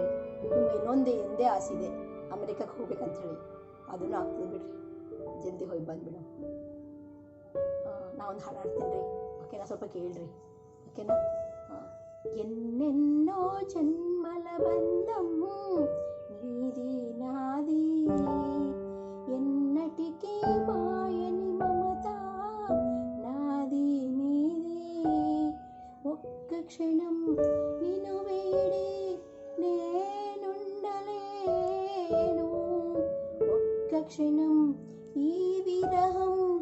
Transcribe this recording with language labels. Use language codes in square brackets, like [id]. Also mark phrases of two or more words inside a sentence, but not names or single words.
[kn] ನಿಮ್ಗೆ ಇನ್ನೊಂದೇ ಆಸೆ ಇದೆ, ಅಮೆರಿಕಕ್ಕೆ ಹೋಗ್ಬೇಕಂತೇಳಿ. ಅದನ್ನು ಆಗ್ತದೆ ಬಿಡ್ರಿ, ಜಲ್ದಿ ಹೋಗಿ ಬಂದ್ಬಿಡು. ನಾವೊಂದು ಹಾಡು ಹಾಡ್ತೀನಿ ರೀ, ಓಕೆನಾ? ಸ್ವಲ್ಪ ಕೇಳ್ರಿ, ಓಕೆನಾ? [te] ఎన్నెన్నో జన్మల బంధమ్ము నీది నాది ఎన్నటికీ మాయని మమత నాది నీది ఒక్క క్షణం నిన్ను వేడి నేనుండలేను ఒక్క క్షణం ఈ విరహం